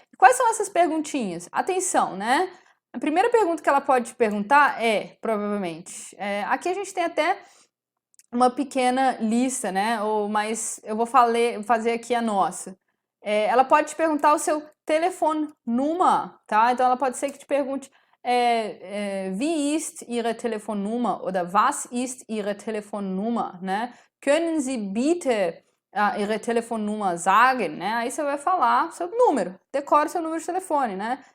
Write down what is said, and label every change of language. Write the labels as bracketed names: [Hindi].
[Portuguese] E quais são essas perguntinhas? Atenção, né? A primeira pergunta que ela pode te perguntar provavelmente, aqui a gente tem até uma pequena lista, né? Mas eu vou fazer aqui a nossa. Ela pode te perguntar o seu Telefonnummer, tá? Então ela pode ser que te pergunte [German] wie ist Ihre Telefonnummer [Portuguese] oder was ist Ihre Telefonnummer, né? [German] Können Sie bitte Ihre Telefonnummer sagen, né? [Portuguese] Aí você vai falar seu número, decore seu número de telefone, né?